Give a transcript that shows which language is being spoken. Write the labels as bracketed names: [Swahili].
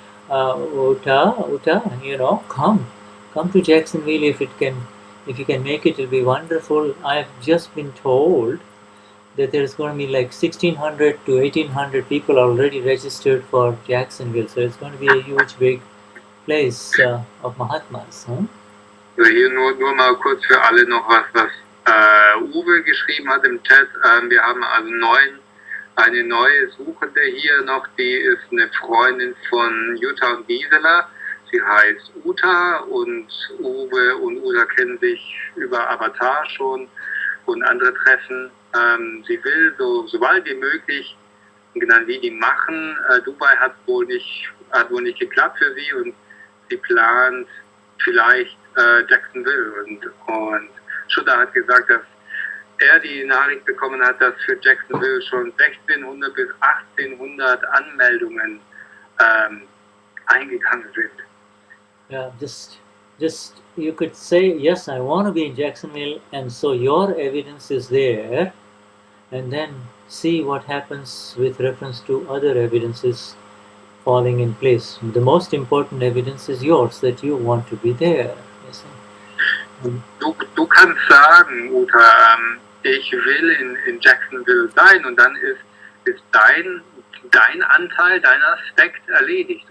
[English] Uta, come to Jacksonville if you can make it. It'll be wonderful. I've just been told that there's going to be like 1,600 to 1,800 people already registered for Jacksonville. So it's going to be a huge, big place of Mahatmas. Huh? [German] Also hier nur mal kurz für alle noch was Uwe geschrieben hat im Chat. Wir haben also eine neue Suchende hier noch, die ist eine Freundin von Jutta und Gisela. Sie heißt Uta und Uwe und Uta kennen sich über Avatar schon und andere Treffen. Sie will sobald wie möglich ein Gnanvidhi machen. Dubai hat wohl nicht geklappt für sie und sie plant vielleicht Jacksonville. Und Shuddha hat gesagt, dass er die Nachricht bekommen hat, dass für Jacksonville schon 1,600 bis 1,800 Anmeldungen eingegangen sind. [English] Yeah, just you could say, yes, I want to be in Jacksonville, and so your evidence is there, and then see what happens with reference to other evidences falling in place. The most important evidence is yours, that you want to be there. Yes. [German] Du kannst sagen, Uta, ich will in Jacksonville sein, und dann ist dein Anteil, dein Aspekt erledigt.